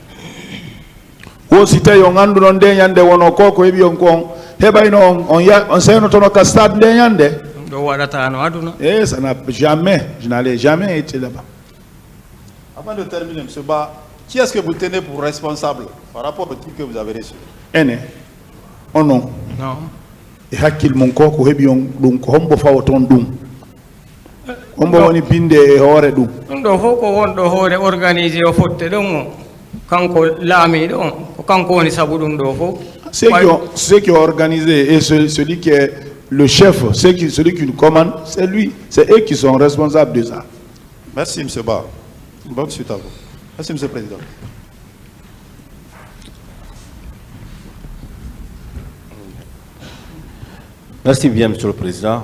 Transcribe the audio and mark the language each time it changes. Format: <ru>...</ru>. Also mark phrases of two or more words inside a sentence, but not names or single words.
<fr>Ça n'a jamais, je n'allais jamais être là-bas. Avant de terminer, M. Ba, qui est-ce que vous tenez pour responsable par rapport au truc que vous avez reçu? Oh non. Non.</fr> <ff>Et hakil mon koko hebion dum ko hombo fawoton dum. Hombo woni binde e hoore dum. Do hoko wondo hoore organisé o fotte don kanko laami don ko kanko woni sabu dum do fo.</ff> <fr>Ceux qui ont organisé et celui qui est le chef, celui qui nous commande, c'est lui, c'est eux qui sont responsables de ça. Merci M. Ba. Bonne suite à vous. Merci M. le Président. Merci bien, Monsieur le Président.</fr>